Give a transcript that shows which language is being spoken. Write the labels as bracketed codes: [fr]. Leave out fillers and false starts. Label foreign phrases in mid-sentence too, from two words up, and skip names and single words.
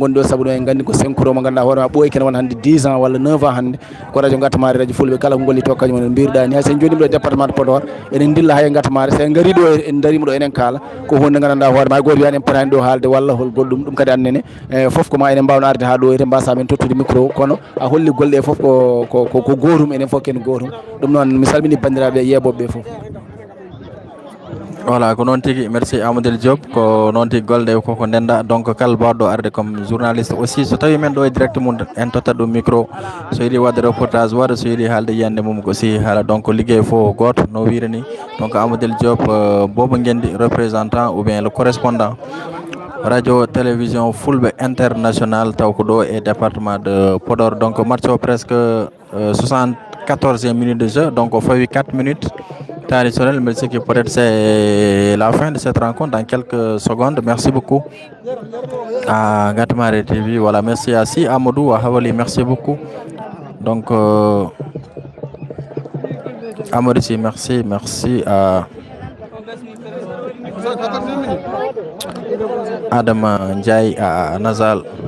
[ff] gondi ɗo saabu ɗo en gandi ko 5 euro mo ganduɗa hoorema ɓooyi kene wona hannde 10 ans walla 9 ans hannde ko radio gatamare radio fulɓe kala ko golli to kañumen no mbiruɗa ni hay sen joni ɗo département de Podor enen dilla hay gatamare sen gaari ɗo en darima ɗo enen kala ko hunde gandanɗa hoorema hay goto wiyani en potani ɗo haalde walla hol goɗɗum ɗum kadi annene foof koma enen mbawno arde ha ɗo here mbasa men tottude micro kono a holli golle ɗe foof ko gotum enen foof ken gotum ɗum noon mi salmini bandiraɓe yeɓoɓe ɓe foof. Voilà, ko noon tigui. Merci Amadou Diop, ko noon tigui golɗe koko ndenda donc kala bawɗo arde [fr] comme journaliste aussi [ff] so tawi men ɗo e direct mum en tottat ɗum micro so yiiɗi wadde reportage waɗa so yiiɗi haalde yiyande mum aussi haala donc ligguey fo goto no wirini donc Amadou Diop Bobo Ngendi [fr] représentant ou bien le correspondant [ff] radio télévision Fulɓe international taw ko ɗo e département de Podor. [fr] Donc match o presque 74e minute de jeu, donc fawi 4 minutes traditionnel, mais c'est que peut-être c'est la fin de cette rencontre dans quelques secondes. Merci beaucoup à Gatamare TV. Voilà, merci à Si Amadou, à Havali, merci beaucoup. Donc Amadou, si, merci à Adam Ndiaye, à Nazal.